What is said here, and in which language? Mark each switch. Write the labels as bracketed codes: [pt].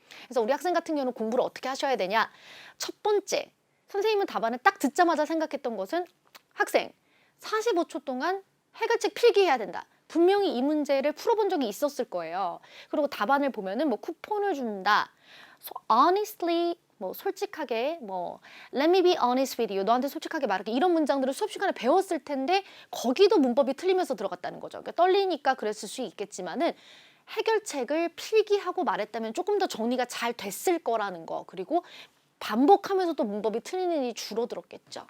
[ko] 그래서 우리 학생 같은 경우는 공부를 어떻게 하셔야 되냐? 첫 번째, 선생님은 답안을 딱 듣자마자 생각했던 것은 학생 45초 동안 해결책 필기해야 된다. 분명히 이 문제를 풀어본 적이 있었을 거예요. 그리고 답안을 보면은 뭐 쿠폰을 준다. [en] honestly [ko] 뭐 솔직하게 뭐 [en] let me be honest with you. [ko] 너한테 솔직하게 말할게. 이런 문장들을 수업 시간에 배웠을 텐데 거기도 문법이 틀리면서 들어갔다는 거죠. 그러니까 떨리니까 그랬을 수 있겠지만은 해결책을 필기하고 말했다면 조금 더 정리가 잘 됐을 거라는 거. 그리고 반복하면서도 문법이 틀리는 일이 줄어들었겠죠.